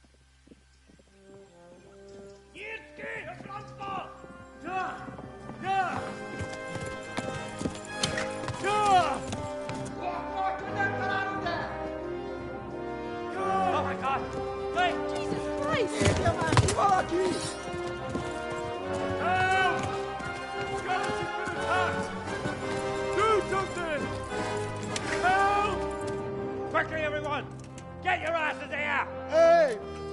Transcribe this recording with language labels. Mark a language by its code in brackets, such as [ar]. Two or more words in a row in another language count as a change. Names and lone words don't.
[hu] Nyírt ki! A francba! Ja! Ja! Ja! [en] Oh my God! Wait! Jesus Christ! [hu] Érje már ki valaki! [en] Help! Scarlet has been attacked! Do something! Help! Quickly, everyone! Get your asses here! Hey!